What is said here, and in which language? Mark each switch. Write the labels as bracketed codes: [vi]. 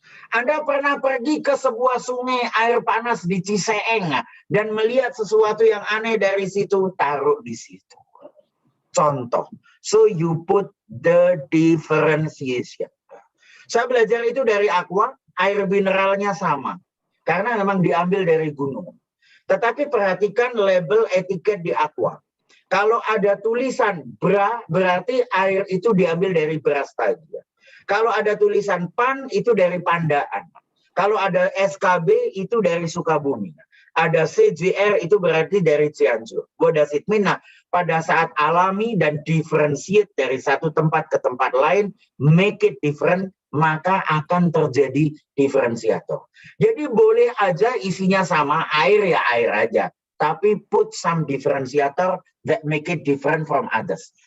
[id] Anda pernah pergi ke sebuah sungai air panas di Ciseeng dan melihat sesuatu yang aneh dari situ, taruh di situ. Contoh. [en] So you put the differentiation. [id] Saya belajar itu dari Aqua, air mineralnya sama. Karena memang diambil dari gunung. Tetapi perhatikan label etiket di Aqua. Kalau ada tulisan bra, berarti air itu diambil dari beras tadi. Kalau ada tulisan pan, itu dari Pandaan. Kalau ada SKB, itu dari Sukabumi. Ada CJR, itu berarti dari Cianjur. [en] What does it mean? [id] Nah, pada saat alami dan differentiate dari satu tempat ke tempat lain, [en] make it different, [id] maka akan terjadi diferensiator. Jadi boleh aja isinya sama, air ya air aja. Tapi [en] put some differentiator that make it different from others.